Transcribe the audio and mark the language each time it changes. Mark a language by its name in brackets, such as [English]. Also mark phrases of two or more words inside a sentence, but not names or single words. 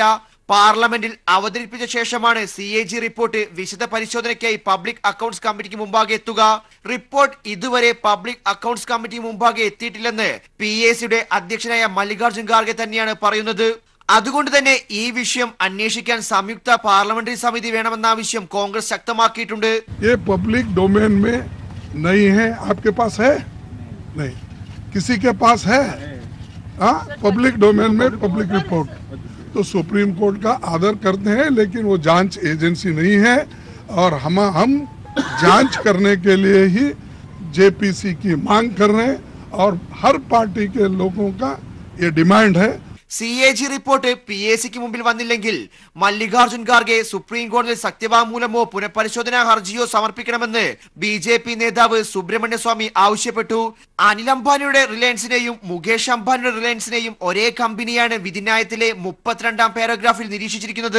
[Malayalam] പാർലമെന്റിൽ അവതരിപ്പിച്ച ശേഷമാണ് CAG റിപ്പോർട്ട് വിശദ പരിശോധനയ്ക്കായി പബ്ലിക് അക്കൌണ്ട്സ് കമ്മിറ്റിക്ക് മുമ്പാകെ എത്തുക. റിപ്പോർട്ട് ഇതുവരെ പബ്ലിക് അക്കൌണ്ട്സ് കമ്മിറ്റി മുമ്പാകെ എത്തിയിട്ടില്ലെന്ന് PACയുടെ അധ്യക്ഷനായ മല്ലികാർജ്ജുൻ ഖാർഗെ തന്നെയാണ് പറയുന്നത്. അതുകൊണ്ട് തന്നെ ഈ വിഷയം അന്വേഷിക്കാൻ സംയുക്ത പാർലമെന്ററി സമിതി വേണമെന്ന ആവശ്യം കോൺഗ്രസ് ശക്തമാക്കിയിട്ടുണ്ട്. [English] public domain [Hindi] में नहीं है, आपके पास है? नहीं, किसी के पास है? [English] public domain [Hindi] में [English] public report [Hindi] तो सुप्रीम कोर्ट का आदर करते हैं, लेकिन वो जांच एजेंसी नहीं है और हम जांच करने के लिए ही JPC की मांग कर रहे हैं और हर पार्टी के लोगों का ये डिमांड है. [Malayalam] CAG റിപ്പോർട്ട് PACക്ക് മുമ്പിൽ വന്നില്ലെങ്കിൽ മല്ലികാർജ്ജുൻ ഖാർഗെ സുപ്രീം കോടതിയിൽ സത്യവാങ്മൂലമോ പുനഃപരിശോധനാ ഹർജിയോ സമർപ്പിക്കണമെന്ന് BJP നേതാവ് സുബ്രഹ്മണ്യ സ്വാമി ആവശ്യപ്പെട്ടു. അനിൽ അംബാനിയുടെ റിലയൻസിനെയും മുകേഷ് അംബാനിയുടെ റിലയൻസിനെയും ഒരേ കമ്പനിയാണ് വിധിന്യായത്തിലെ 32ാം പാരഗ്രാഫിൽ നിരീക്ഷിച്ചിരിക്കുന്നത്.